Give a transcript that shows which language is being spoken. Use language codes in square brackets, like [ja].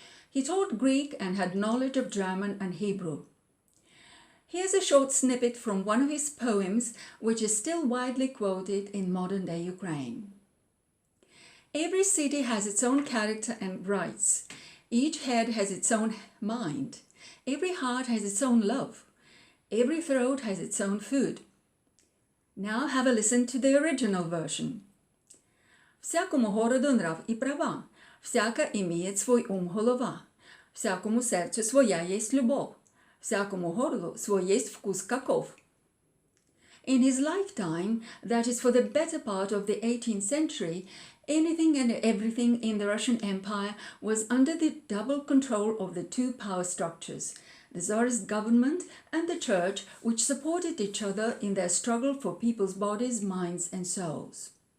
[en] He taught Greek and had knowledge of German and Hebrew. Here's a short snippet from one of his poems, which is still widely quoted in modern-day Ukraine. Every city has its own character and rights. Each head has its own mind. Every heart has its own love. Every throat has its own food. Now have a listen to the original version. [ru] Всякому городу нрав и права, всяка имеет свой голова, всякому сердцу своя есть любовь, всякому горлу свой есть вкус каков. [en] In his lifetime, that is for the better part of the 18th century, anything and everything in the Russian Empire was under the double control of the two power structures, the Tsarist government and the church, which supported each other in their struggle for people's bodies, minds and souls.